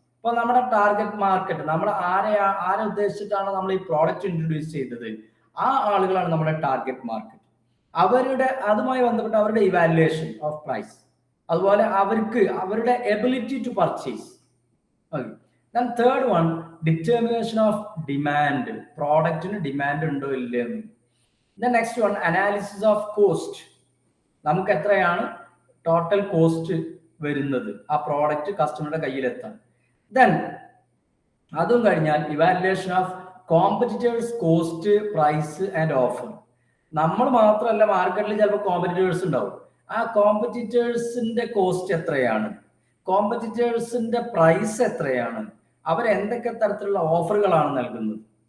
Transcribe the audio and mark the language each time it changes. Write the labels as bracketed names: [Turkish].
[Malayalam] ഇപ്പോൾ നമ്മുടെ target market, നമ്മൾ ആരെ ഉദ്ദേശിച്ചിട്ടാണ് നമ്മൾ ഈ പ്രോഡക്റ്റ് ഇൻട്രൊഡ്യൂസ് ചെയ്തത്, ആ ആളുകളാണ് നമ്മുടെ ടാർഗറ്റ് മാർക്കറ്റ്. അവരുടെ അതുമായി ബന്ധപ്പെട്ട അവരുടെ [English] evaluation of price, [Malayalam] അതുപോലെ അവരുടെ [English] Ability to purchase. Then third one, determination of demand. [Malayalam] പ്രോഡക്റ്റിന് demand ഉണ്ടോ ഇല്ലെന്ന്. [English] Then next one, analysis of cost. [Malayalam] നമുക്ക് എത്രയാണ് ടോട്ടൽ കോസ്റ്റ് വരുന്നത് ആ പ്രോഡക്റ്റ് കസ്റ്റമറുടെ കയ്യിലെത്താൻ. [English] Then [Malayalam] അതും കഴിഞ്ഞാൽ [English] Evaluation of competitors cost, price and offer. [Malayalam] നമ്മൾ മാത്രമല്ല, മാർക്കറ്റിൽ ചിലപ്പോൾ കോമ്പറ്റീറ്റേഴ്സ് ഉണ്ടാവും. ആ കോമ്പറ്റീറ്റേഴ്സിന്റെ കോസ്റ്റ് എത്രയാണ്, കോമ്പറ്റീറ്റേഴ്സിന്റെ പ്രൈസ് എത്രയാണ്, അവരെന്തൊക്കെ തരത്തിലുള്ള ഓഫറുകളാണ് നൽകുന്നത്.